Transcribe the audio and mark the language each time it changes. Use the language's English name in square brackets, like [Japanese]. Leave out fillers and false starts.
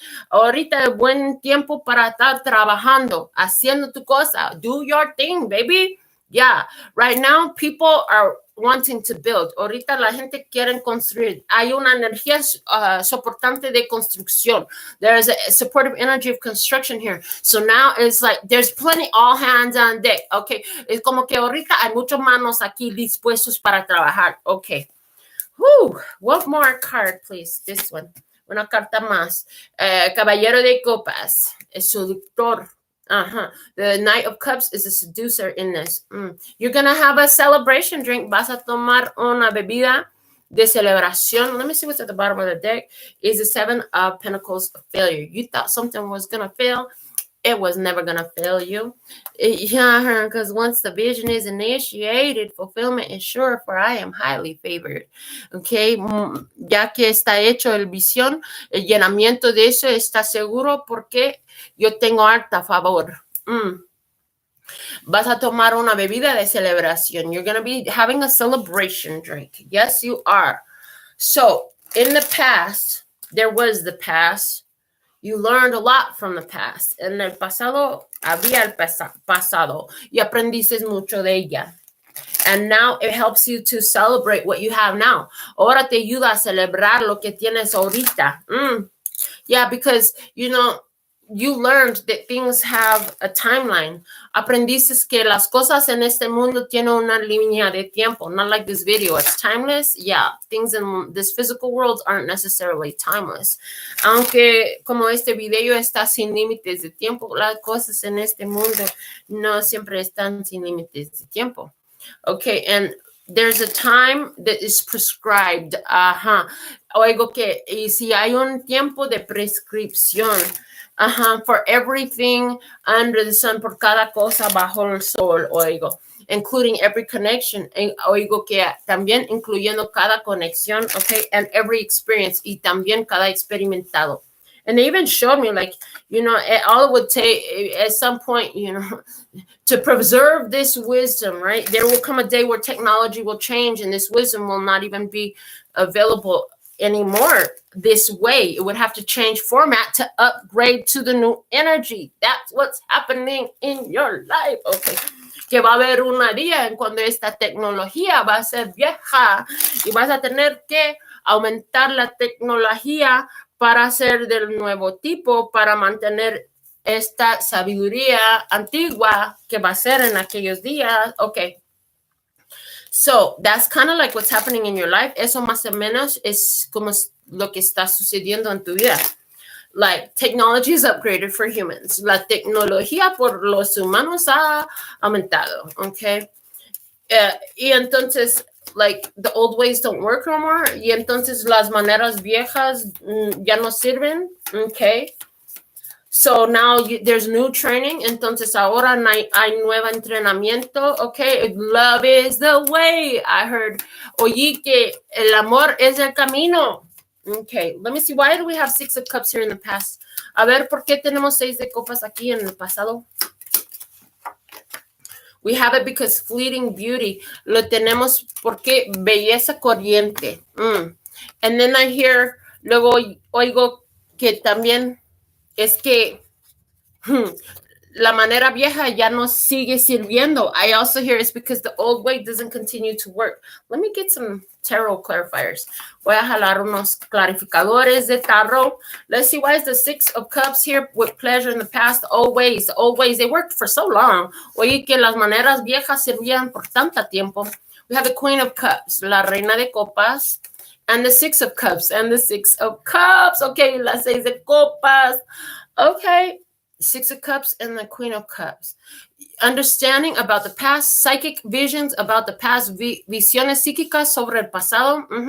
[Spanish] Ahorita es buen tiempo para estar trabajando, haciendo tu cosa. [English] Do your thing, baby. Yeah. Right now, people are wanting to build. [Spanish] Ahorita la gente quiere construir. Hay una energía soportante de construcción. [English] There's a supportive energy of construction here. So now it's like there's plenty, all hands on deck. Okay. [Spanish] Es como que ahorita hay muchas manos aquí dispuestos para trabajar. [English] Okay. Whew. One more card, please. This one. [Spanish] Una carta más. Caballero de Copas. El seductor. [English] The Knight of Cups is a seducer in this. You're going to have a celebration drink. [Spanish] Vas a tomar una bebida de celebración. [English] Let me see what's at the bottom of the deck. Is the 7 of Pentacles of failure. You thought something was going to fail. It was never going to fail you. Yeah, because once the vision is initiated, fulfillment is sure, for I am highly favored. [Spanish] Okay, ya que está hecho el visión, el llenamiento de eso está seguro porque yo tengo alta favor. Vas a tomar una bebida de celebración. [English] You're going to be having a celebration drink. Yes, you are. So, in the past, there was the past. You learned a lot from the past. [Spanish] En el pasado, había el pasado. Y aprendiste mucho de ella. [English] And now it helps you to celebrate what you have now. [Spanish] Ahora te ayuda a celebrar lo que tienes ahorita. [English] Yeah, because, you know, you learned that things have a timeline. [Spanish] Aprendiste que las cosas en este mundo tienen una línea de tiempo. [English] Not like this video. It's timeless. Yeah, things in this physical world aren't necessarily timeless. [Spanish] Aunque como este video está sin límites de tiempo, las cosas en este mundo no siempre están sin límites de tiempo. Okay, and [English] there's a time that is prescribed. Ajá. [Spanish] Oigo que, y si hay un tiempo de prescripción. Ajá. [English] For everything under the sun, [Spanish] por cada cosa bajo el sol, oigo. [English] Including every connection. [Spanish] Oigo que también incluyendo cada conexión, okay, [English] and every experience, [Spanish] y también cada experimentado. [English] And they even showed me, like, you know, all it would take at some point, you know, to preserve this wisdom, right? There will come a day where technology will change and this wisdom will not even be available anymore this way. It would have to change format to upgrade to the new energy. That's what's happening in your life, okay? [Spanish] Que va a haber una día en cuando esta tecnología va a ser vieja y vas a tener que aumentar la tecnología para ser del nuevo tipo, para mantener esta sabiduría antigua que va a ser en aquellos días. [English] Okay. So that's kind of like what's happening in your life. [Spanish] Eso más o menos es como lo que está sucediendo en tu vida. [English] Like, technology is upgraded for humans. [Spanish] La tecnología por los humanos ha aumentado, okay? Y entonces, [English] like, the old ways don't work no more. [Spanish] Y entonces las maneras viejas ya no sirven, okay? [English] So now there's new training. [Spanish] Entonces ahora hay nuevo entrenamiento, okay? [English] Love is the way. I heard, [Spanish] oí que el amor es el camino. [English] Okay, let me see. Why do we have 6 of Cups here in the past? [Spanish] A ver, ¿por qué tenemos 6 de copas aquí en el pasado? [English] We have it because fleeting beauty. [Spanish] Lo tenemos porque belleza corriente. [English] And then I hear, [Spanish] luego oigo que también es que la manera vieja ya no sigue sirviendo. [English] I also hear it's because the old way doesn't continue to work. Let me get some tarot clarifiers. [Spanish] Voy a jalar unos clarificadores de tarot. [English] Let's see, why is the 6 of Cups here with pleasure in the past? Old ways, they worked for so long. [Spanish] Oye, que las maneras viejas servían por tanto tiempo. [English] We have the Queen of Cups, [Spanish] la Reina de Copas, [English] and the 6 of Cups, and the 6 of Cups. Okay, [Spanish] las 6 de Copas. [English] Okay. 6 of Cups and the Queen of Cups. Understanding about the past, psychic visions about the past, [Spanish] visiones psíquicas sobre el pasado.